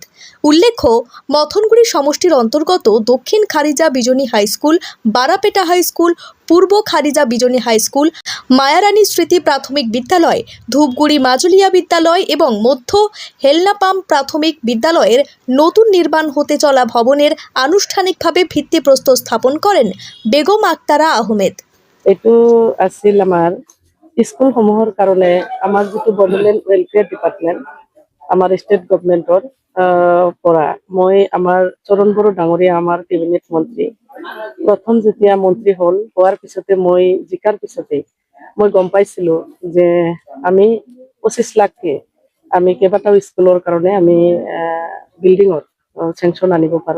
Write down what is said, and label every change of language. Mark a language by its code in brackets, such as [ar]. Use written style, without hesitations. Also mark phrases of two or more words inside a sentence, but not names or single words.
[bn] উল্লেখ্য, মথনগুড়ি সমষ্টির অন্তর্গত দক্ষিণ খারিজা বিজনী হাই স্কুল, বারাপেটা হাই স্কুল, পূর্ব খারিজা বিজনী হাই স্কুল, মায়ারানী স্মৃতি প্রাথমিক বিদ্যালয়, ধূপগুড়ি মাজুলিয়া বিদ্যালয় এবং মধ্য হেলনাপাম প্রাথমিক বিদ্যালয়ের নতুন নির্মাণ হতে চলা ভবনের আনুষ্ঠানিকভাবে ভিত্তিপ্রস্তর স্থাপন করেন বেগম আক্তারা আহমেদ। [as] এইটো আছিল আমাৰ স্কুলসমূহৰ কাৰণে আমাৰ যিটো বড়োলেণ্ড ৱেলফেয়াৰ ডিপাৰ্টমেণ্ট আমাৰ [en] State Government [as] পৰা মই আমাৰ চৰণ বড়ো ডাঙৰীয়া আমাৰ কেবিনেট মন্ত্ৰী প্ৰথম যেতিয়া মন্ত্ৰী হোৱাৰ পিছতে মই জিকাৰ পিছতে মই গম পাইছিলো যে আমি 25 লাখকে আমি কেইবাটাও স্কুলৰ কাৰণে আমি [en] building sanction [as] আনিব পাৰো।